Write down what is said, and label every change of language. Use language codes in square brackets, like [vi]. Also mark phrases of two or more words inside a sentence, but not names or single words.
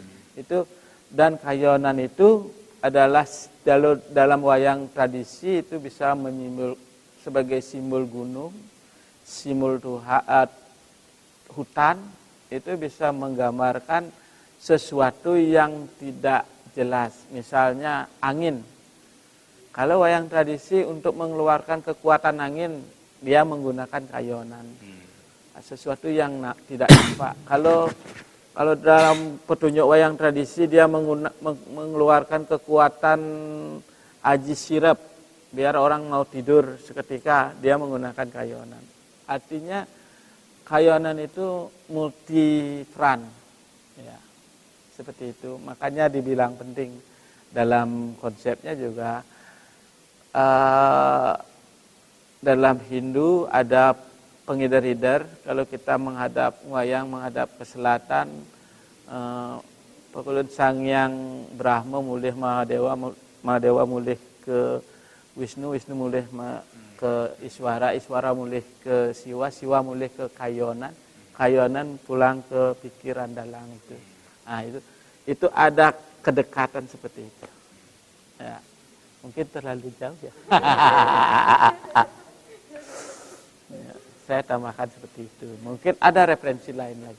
[id] Itu dan kayonan itu adalah dalam wayang tradisi itu bisa sebagai simbol gunung, simbol Tuhan, hutan itu bisa menggambarkan sesuatu yang tidak jelas, misalnya angin. Kalau wayang tradisi untuk mengeluarkan kekuatan angin, dia menggunakan kayonan. Sesuatu yang tidak nampak. Kalau dalam petunjuk wayang tradisi dia mengeluarkan kekuatan aji sirep, biar orang mau tidur seketika, dia menggunakan kayonan. Artinya kayonan itu multi-peran, ya, seperti itu. Makanya dibilang penting dalam konsepnya juga. Dalam Hindu ada penghider-hider. Kalau kita menghadap wayang, menghadap ke selatan, [ban] Pakulut Sangyang Brahma mulih Mahadewa, Mahadewa mulih ke Wisnu, Wisnu mulih ke Iswara, Iswara mulih ke Siwa, Siwa mulih ke Kayonan, [id] Kayonan pulang ke pikiran dalang itu. Nah, itu ada kedekatan seperti itu. Ya, mungkin terlalu jauh ya. Ya, saya tambahkan seperti itu. Mungkin ada referensi lain lagi.